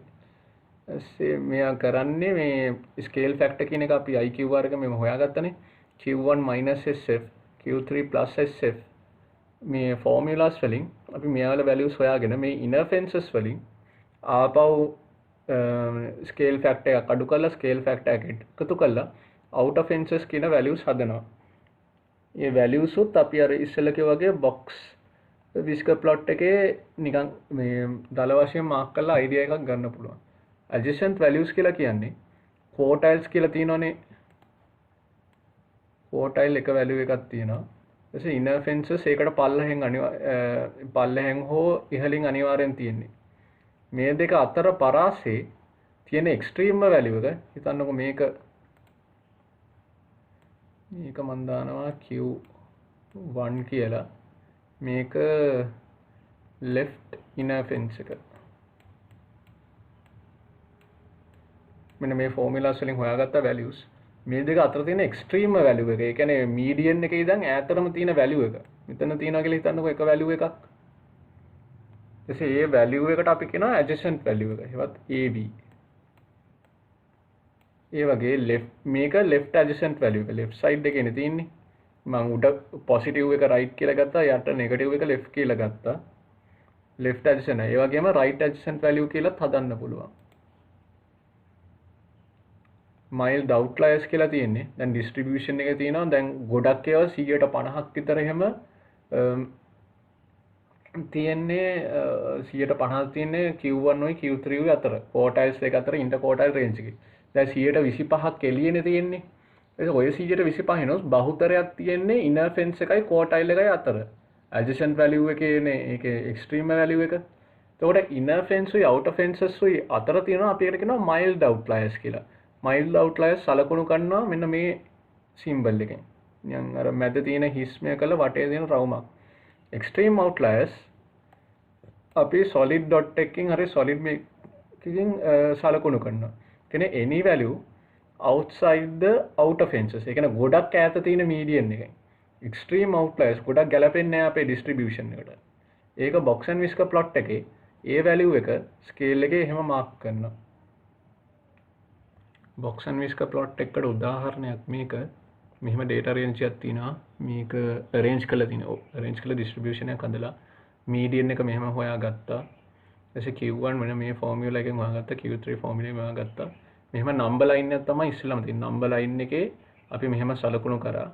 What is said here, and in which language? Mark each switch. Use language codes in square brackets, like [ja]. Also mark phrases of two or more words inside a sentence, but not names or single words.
[si] මෙයා කරන්නේ මේ [en] scale factor [si] කියන එක අපි IQR එක මෙම හොයාගත්තනේ. Q1 SF Q3 SF මේ ෆෝමියුලාස් වලින් අපි මෙයාවල වැලියුස් හොයාගෙන මේ [en] inner fences [si] වලින් ආපහු [en] scale factor [si] එක අඩු කරලා [en] scale factor [si] එක එකතු කරලා [en] outer fences [si] කියන වැලියුස් හදනවා. මේ වැලියුස් උත් අපි අර ඉස්සෙල්ලා කිව්වා වගේ [en] box whisker plot [si] එකේ නිකන් මේ දල වශයෙන් මාක් කරලා අයිඩියා එකක් ගන්න පුළුවන්. [en] adjacent values [si] කියලා කියන්නේ quartiles කියලා තියෙනවනේ. quartile එක value එකක් තියෙනවා. ඊපස්සේ [en] inner fences [si] ඒකට පල්ලෙහෙන් හෝ ඉහළින් අනිවාර්යෙන් තියෙන්නේ. මේ දෙක අතර පරාසයේ තියෙන [en] extreme value [si] එක හිතන්නකො මේක මන් දානවා Q1 කියලා. මේක [en] left inner fence [si] එක. මෙන්න මේ ෆෝමියුලාස් වලින් හොයාගත්ත values මේ දෙක අතර තියෙන [en] extreme value [si] එක. ඒ කියන්නේ median එකේ ඉඳන් ඈතරම තියෙන value එක. මෙතන තියෙනවා කියලා හිතන්නකෝ එක value එකක්. ඊටසේ ඒ value එකට අපි කියනවා [en] adjacent value [si] එක. ඒවත් AB. ඒ වගේ left මේක [en] left adjacent value [si] එක. [en] left side [si] එකේනේ තියෙන්නේ. මම උඩ positive එක right කියලා ගත්තා. යට negative එක left කියලා ගත්තා. [en] left adjacent. [si] ඒ වගේම [en] right adjacent value [si] කියලාත් හදන්න පුළුවන්. [en] mild outliers [si] කියලා තියෙන්නේ. දැන් distribution එක තියෙනවා. දැන් ගොඩක් ඒවා 150ක් විතර එහෙම තියෙන්නේ 150ක් තියෙන්නේ Q1 උයි Q3 උයි අතර. quartiles දෙක අතර [en] interquartile range [si] එකේ. දැන් 125ක් එළියනේ තියෙන්නේ. ඒක ඔය 125 නොස් බහුතරයක් තියෙන්නේ [en] inner fence [si] එකයි quartile එකයි අතර. [en] adjacent value [si] එකේනේ ඒකේ [en] extreme value [si] එක. එතකොට [en] inner fence [si] උයි [en] outer fences [si] උයි අතර තියෙනවා අපි ඒකට කියනවා [en] mild outliers [si] කියලා. [en] mild outliers [si] සලකුණු කරනවා මෙන්න මේ symbol එකෙන්. නිකන් අර මැද තියෙන හිස්මය කළ වටේ තියෙන රවුමක්. [en] extreme outliers [si] අපි [en] solid dot [si] එකකින් හරි solid මේකකින් සලකුණු කරනවා. [en] කියන්නේ any value outside the outer fences. [si] ඒ කියන්නේ ගොඩක් ඈත තියෙන median එකෙන්. [en] extreme outliers [si] ගොඩක් ගැලපෙන්නේ නැහැ අපේ distribution එකට. ඒක [en] box and whisker plot [si] එකේ ඒ value එක scale එකේ එහෙම mark කරනවා. [en] box and whisker plot [si] එකකට උදාහරණයක් මේක. මෙහෙම [en] data range [si] එකක් තියෙනවා. මේක arrange කරලා තිනවා. arrange කරලා distribution එකක් හදලා median එක මෙහෙම හොයාගත්තා. ඊට Q1 වෙන මේ formula එකෙන් හොයාගත්තා. Q3 formula එකෙන් හොයාගත්තා. මෙහෙම [en] number line [si] එකක් තමයි ඉස්සෙල්ලාම තියෙන්නේ. [en] number line [si] එකේ අපි මෙහෙම සලකුණු කරා.